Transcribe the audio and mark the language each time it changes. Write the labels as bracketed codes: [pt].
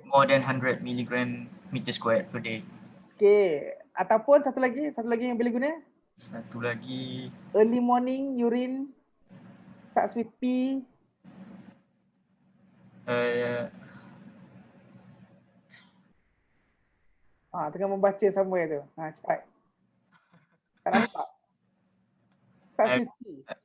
[en] more than 100 milligram meter square per day. Okay. [ms] Ataupun satu lagi yang boleh guna? Satu lagi. [en] Early morning urine starts with P. [ms] Tengah membaca [en] somewhere [ms] tu. Cepat. Tak nampak. [en] Starts with P.